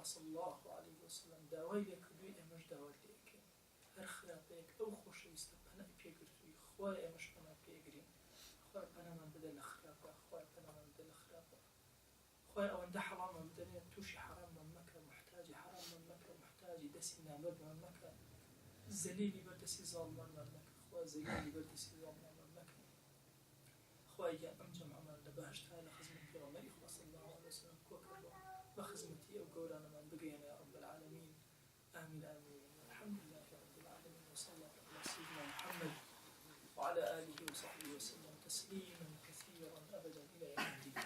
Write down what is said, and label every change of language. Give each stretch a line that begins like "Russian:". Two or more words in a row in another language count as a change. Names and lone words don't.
Arabic: صلی الله علیه وسلم
Central Kurdish: داوای لێ کردووی ئێمەش داوای لێ ئەکەین هەر خراپەیەک ئەو خۆشەویستە پەنای پێگرتووی خوای ئێمەش پەنا پێگرین خوای پەنامان بدە لە خراپە خوای پەنامان بدە لە خراپە خوای ئەوەندە حەڵامان بدەنێت تووشی حەراممان مەکە محتاجی حەراممان مەکە محتاجی دەستی نامەردمان مەکە زەلیلی بەردەستی زاڵمانمان مەکە خوای زەلیلی بەردەستی زاڵمانمان مەکە خوای گیان ئەم جەمعەمان لە بەهەشتا لە خزمەت پێغەمبەری خوا
Arabic: صلی الله علیه وسلم
Central Kurdish: کۆ کردەوە بە خزمەتی ئەو گەورانەمان بگەیەنە
Arabic: یا رب العالمین آمین آمین الحمد لله رب العالمين وصلى الله على سيدنا محمد وعلى آله وصحبه وسلم تسليما كثيرا أبدا إلى يوم